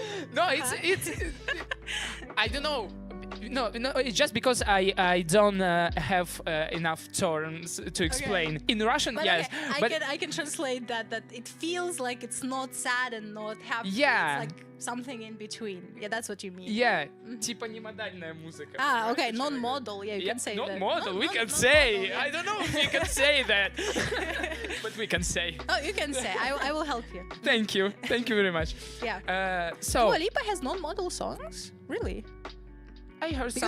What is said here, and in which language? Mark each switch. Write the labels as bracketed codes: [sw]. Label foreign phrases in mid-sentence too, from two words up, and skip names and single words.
[en] No, it's I don't know. No, it's just because I don't have enough terms to explain. Okay. In Russian, but yes. Okay, I can translate that it feels like it's not sad and not happy. Yeah. It's like something in between. Yeah, that's what you mean. Yeah. [ru] Типа немодальная музыка. [en] Ah, okay, non-modal. Yeah, you can say not that. Model. We can non-modal, say. yeah. I don't know if we can say that, but we can say. Oh, you can say. I will help you. Thank you very much. Yeah. So Dua Lipa has non-modal songs? Really? I heard because